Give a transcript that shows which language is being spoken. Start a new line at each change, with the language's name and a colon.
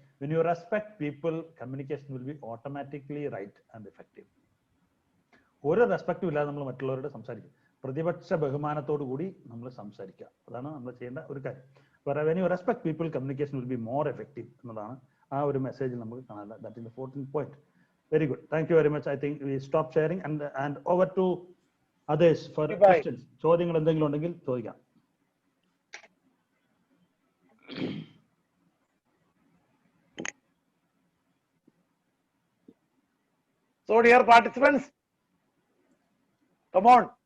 English: When you respect people, communication will be automatically right and effective.
Malayalam: ഒരു റെസ്പെക്റ്റും ഇല്ലാതെ നമ്മൾ മറ്റുള്ളവരോട് സംസാരിക്കും. പ്രതിപക്ഷ ബഹുമാനത്തോടു കൂടി നമ്മൾ സംസാരിക്കുക. അതാണ് നമ്മൾ ചെയ്യേണ്ട ഒരു കാര്യം.
English: when you respect people, communication will be more effective
Malayalam: എന്നതാണ് ആ ഒരു മെസ്സേജിൽ നമുക്ക് കാണാൻ.
English: That is the 14th point. Very good. Thank you very much. I think we stop sharing and over to others for questions.
Malayalam: ചോദ്യങ്ങൾ എന്തെങ്കിലും ഉണ്ടെങ്കിൽ ചോദിക്കാം.
English: So dear participants, come on.